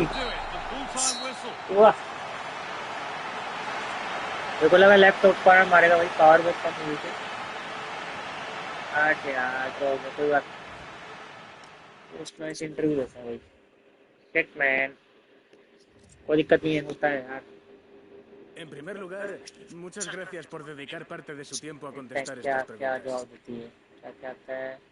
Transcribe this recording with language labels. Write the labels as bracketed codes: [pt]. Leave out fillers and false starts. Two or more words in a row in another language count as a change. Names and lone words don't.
[hi] वाह मेरे को लगा [en] left out [hi] पर मारेगा भाई, पावर बहुत कम हुई थी। यार तो कोई बात [en] post match interview [hi] देता भाई। [en] shit man [hi] कोई दिक्कत नहीं है, होता है यार। [es] En primer lugar, muchas gracias por dedicar parte de su tiempo a contestar [hi] क्या [es] estas [hi] क्या [es] preguntas. [hi] जवाब देती है, क्या क्या आता है।